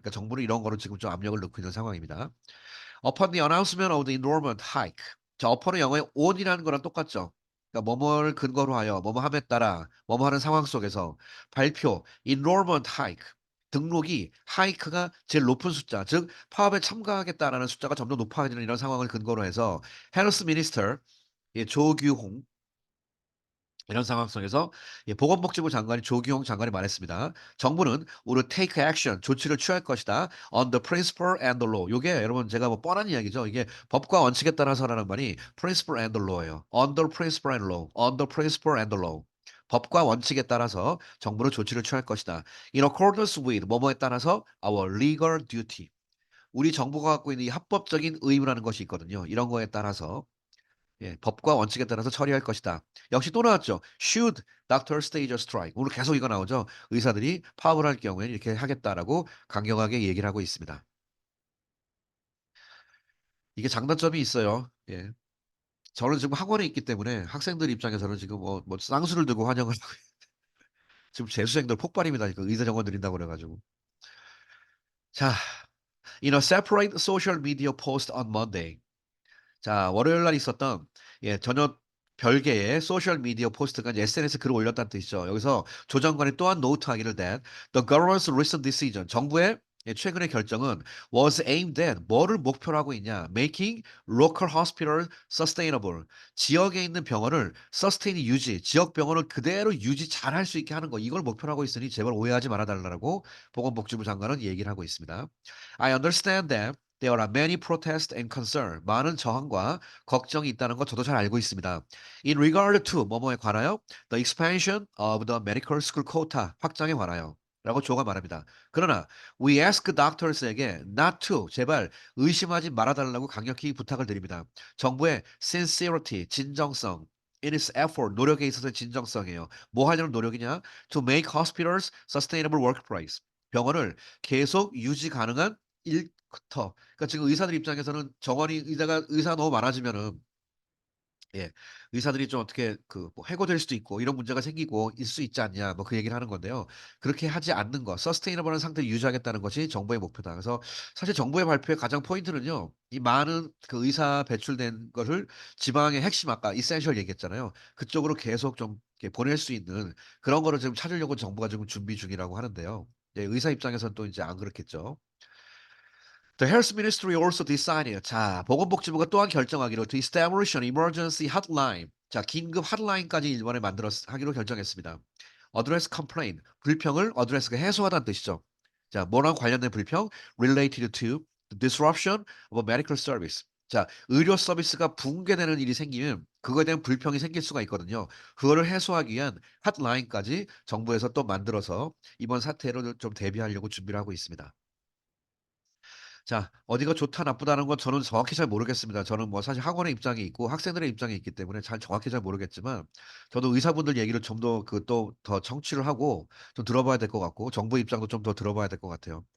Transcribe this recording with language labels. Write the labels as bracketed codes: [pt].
[ko] 그러니까 정부는 이런 거로 지금 좀 압력을 넣고 있는 상황입니다. [en] Upon the announcement of the enrollment hike. [ko] 자, upon은 영어의 on이라는 거랑 똑같죠. 그러니까 뭐뭐를 근거로 하여 뭐뭐함에 따라 뭐뭐 하는 상황 속에서 발표 enrollment hike. 등록이 hike가 제일 높은 숫자, 즉 파업에 참가하겠다라는 숫자가 점점 높아지는 이런 상황을 근거로 해서 헬스 미니스터 예 조규홍 이런 상황 속에서 예 보건복지부 장관이 조규홍 장관이 말했습니다. "정부는 [en] will take action [ko] 조치를 취할 것이다. [en] on the principle and the law." [ko] 요게 여러분 제가 뭐 뻔한 이야기죠. 이게 법과 원칙에 따라서라는 말이 principle and the law예요. [en] under principle and law, under principle and the law. [ko] 법과 원칙에 따라서 정부는 조치를 취할 것이다. [en] in accordance with [ko] 뭐뭐에 따라서 [en] our legal duty. [ko] 우리 정부가 갖고 있는 이 합법적인 의무라는 것이 있거든요. 이런 거에 따라서 예, 법과 원칙에 따라서 처리할 것이다. 역시 또 나왔죠. [en] Should doctors stage a strike. [ko] 오늘 계속 이거 나오죠. 의사들이 파업을 할 경우에 이렇게 하겠다라고 강경하게 얘기를 하고 있습니다. 이게 장단점이 있어요. 예. 저는 지금 학원에 있기 때문에 학생들 입장에서는 지금 뭐 쌍수를 들고 환영을 하고 지금 재수생들 폭발입니다. 그 의사 정원 드린다고 그래 가지고. [en] 자, in a separate social media post on Monday. [ko] 자, 월요일 날 있었던 예 전혀 별개의 소셜 미디어 포스트가 이제 SNS 글을 올렸다는 뜻이죠. 여기서 조 장관이 또한 노트하기를 that the government's recent decision 정부의 예 최근의 결정은 [en] was aimed at [ko] 뭐를 목표로 하고 있냐 [en] making local hospital sustainable [ko] 지역에 있는 병원을 sustain 유지 지역 병원을 그대로 유지 잘할 수 있게 하는 거 이걸 목표로 하고 있으니 제발 오해하지 말아 달라고 보건복지부 장관은 얘기를 하고 있습니다. [en] I understand that There are many protests and concern. [ko] 많은 저항과 걱정이 있다는 거 저도 잘 알고 있습니다. [en] In regard to [ko] 뭐뭐에 관하여 [en] the expansion of the medical school quota [ko] 확장에 관하여 라고 조가 말합니다. 그러나 [en] we ask doctors [ko] 에게 not to 제발 의심하지 말아달라고 강력히 부탁을 드립니다. 정부의 sincerity 진정성 [en] in its effort [ko] 노력에 있어서의 진정성이에요. 뭐 하려는 노력이냐? [en] To make hospitals sustainable workplace. [ko] 병원을 계속 유지 가능한 일터 그러니까 지금 의사들 입장에서는 정원이 의사가 너무 많아지면은 예 의사들이 좀 어떻게 그 뭐 해고될 수도 있고 이런 문제가 생기고 있을 수 있지 않냐 뭐 그 얘기를 하는 건데요. 그렇게 하지 않는 거 서스테이너블한 상태를 유지하겠다는 것이 정부의 목표다. 그래서 사실 정부의 발표의 가장 포인트는요. 이 많은 그 의사 배출된 거를 지방의 핵심 아까 이센셜 얘기했잖아요. 그쪽으로 계속 좀 이렇게 보낼 수 있는 그런 거를 지금 찾으려고 정부가 지금 준비 중이라고 하는데요. 예 의사 입장에서는 또 인제 안 그렇겠죠. [en] The Health Ministry also decided [ko] 자 보건복지부가 또한 결정하기로 [en] to establish an emergency hotline [ko] 자 긴급 핫라인까지 이번에 하기로 결정했습니다. Address complaint 불평을 address가 해소하다는 뜻이죠. 자 뭐랑 관련된 불평? [en] Related to the disruption of a medical service. [ko] 자 의료 서비스가 붕괴되는 일이 생기면 그거에 대한 불평이 생길 수가 있거든요. 그거를 해소하기 위한 핫라인까지 정부에서 또 만들어서 이번 사태로 좀 대비하려고 준비를 하고 있습니다. 자, 어디가 좋다 나쁘다는 건 저는 정확히 잘 모르겠습니다. 저는 뭐 사실 학원의 입장이 있고 학생들의 입장이 있기 때문에 정확히 잘 모르겠지만 저도 의사분들 얘기를 좀 더 또 더 청취를 하고 좀 들어봐야 될 것 같고 정부 입장도 좀 더 들어봐야 될 것 같아요.